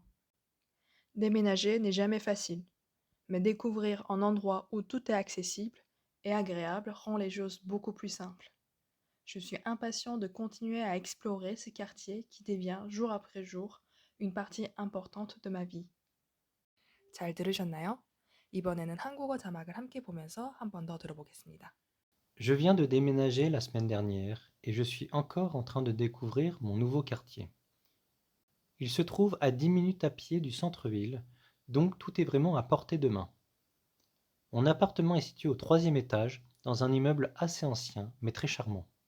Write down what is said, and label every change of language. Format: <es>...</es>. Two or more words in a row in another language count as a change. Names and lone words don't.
<fr>Déménager n'est jamais facile, mais découvrir un endroit où tout est accessible et agréable rend les choses beaucoup plus simples. Je suis impatient de continuer à explorer ce quartier qui devient jour après jour une partie importante de ma vie.</fr> <ko>잘 들으셨나요? 이번에는 한국어 자막을 함께 보면서 한 번 더 들어보겠습니다.</ko> <fr>Je viens de déménager la semaine dernière et je suis encore en train de découvrir mon nouveau quartier. Il se trouve à 10 minutes à pied du centre-ville, donc tout est vraiment à portée de main. Mon appartement est situé au 3e étage, dans un immeuble assez ancien, mais très charmant.</fr>